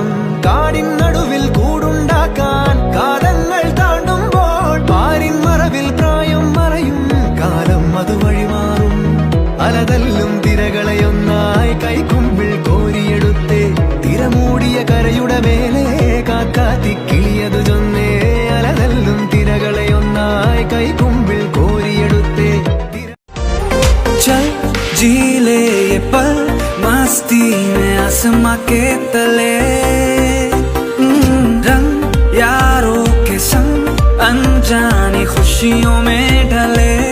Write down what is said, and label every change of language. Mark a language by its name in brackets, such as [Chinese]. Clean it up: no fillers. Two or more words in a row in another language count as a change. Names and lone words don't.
[Malayalam] കാടിൻ നടുവിൽ കൂടുണ്ടാക്കാൻ കാലങ്ങൾ താണ്ടുമ്പോൾ പാരിൻ മറവിൽ പ്രായം മറയും കാലം അത് വഴിമാറും. അലതല്ലും തിരകളെയൊന്നായി കൈക്കുമ്പിൾ കോരിയെടുത്തേ തിരമൂടിയ കരയുടെ മേലെ കാക്കാത്തി കിളിയതു ചൊന്നേ. അലതല്ലും തിരകളെയൊന്നായി കൈക്കുമ്പിൾ കോരിയെടുത്തേ. [Hindi] चल जी ले ये पल मस्ती में आसमां के तले. रंग यारों के संग अनजानी खुशियों में ढले.